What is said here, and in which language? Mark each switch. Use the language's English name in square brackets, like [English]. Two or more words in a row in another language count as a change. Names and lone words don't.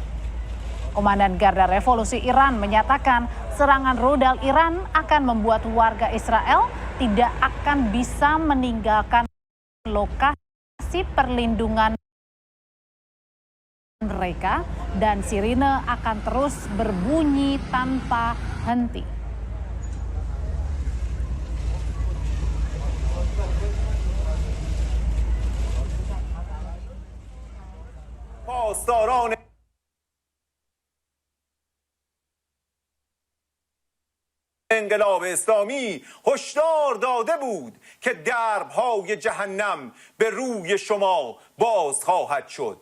[Indonesian] Komandan Garda Revolusi Iran menyatakan serangan rudal Iran akan membuat warga Israel tidak akan bisa meninggalkan lokasi perlindungan mereka dan sirine akan terus berbunyi tanpa henti. [Persian] پاسداران انقلاب اسلامی هشدار داده بود که درب‌های جهنم به روی شما باز خواهد شد.